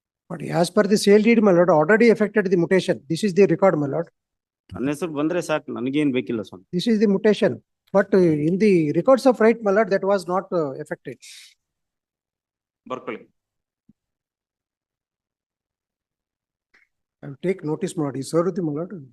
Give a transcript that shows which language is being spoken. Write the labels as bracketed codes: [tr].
[en] But as per the sale deed, my lord, already affected the mutation. This is the record, my lord. [kn] ನನ್ನ ಹೆಸರು ಬಂದ್ರೆ ಸಾಕು, ನನಗೇನ್ ಬೇಕಿಲ್ಲ ಸ್ವಾಮಿ. [en] This is the mutation. But in the records of right, my lord, that was not affected. [kn] ಬರ್ಕೊಳ್ಳಿ. [en] I will take notice ಮಾಡಿ served the my lord.